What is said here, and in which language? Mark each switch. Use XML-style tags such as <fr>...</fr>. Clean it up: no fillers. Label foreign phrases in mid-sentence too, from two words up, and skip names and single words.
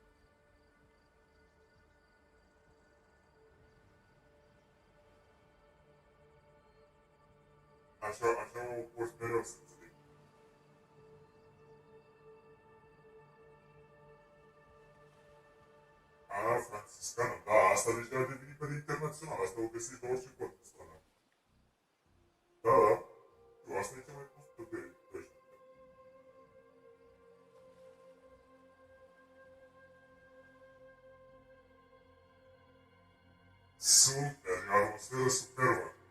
<pt>Achar o posto melhor se você tem. Ah, franciscano, dá.</pt> <ro>Asta deja a devenit pe internațional, asta o găsești la orice cort pe strada. Da, da. Eu, asta e cea mai cunoscută pe ăștia. Super, e o atmosferă superbă.</ro>